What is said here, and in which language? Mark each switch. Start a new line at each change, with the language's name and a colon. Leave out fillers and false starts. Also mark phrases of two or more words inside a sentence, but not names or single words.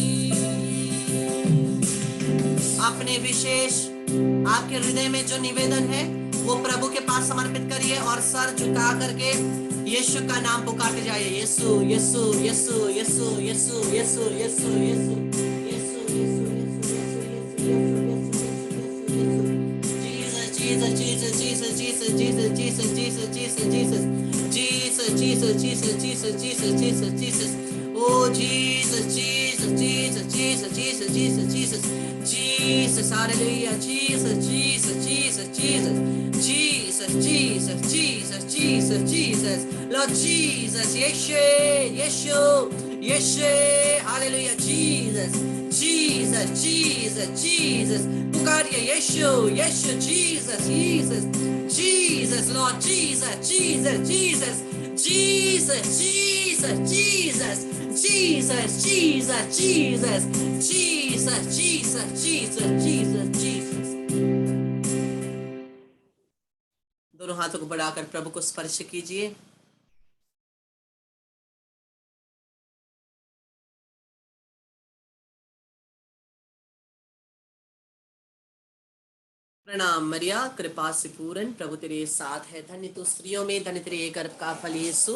Hindi: अपने विशेष आपके हृदय में जो निवेदन है वो प्रभु के पास समर्पित करिए और सर झुका करके यीशु का नाम पुकारते जाइए। यीशु यीशु यीशु यीशु यीशु यीशु यीशु यीशु Jesus Jesus Jesus Jesus Jesus Jesus Jesus Jesus Jesus Jesus Jesus Jesus Jesus Jesus Jesus oh Jesus Jesus Jesus Jesus Jesus Jesus Jesus Jesus hallelujah Jesus Jesus Jesus Jesus Jesus Jesus Jesus Jesus Jesus Lord Jesus Yeshu Yeshu Yeshu hallelujah Jesus Jesus Jesus Jesus पुकारिए यीशु यीशु Jesus Jesus Jesus Lord Jesus Jesus Jesus Jesus Jesus Jesus Jesus Jesus Jesus Jesus Jesus Jesus Jesus Jesus दोनों हाथों को बढ़ाकर प्रभु को स्पर्श कीजिए। प्रणाम मरिया, कृपा से पूर्ण प्रभु तेरे साथ है, धन्य तू स्त्रियों में, धन्य तेरे गर्भ का फल यीशु।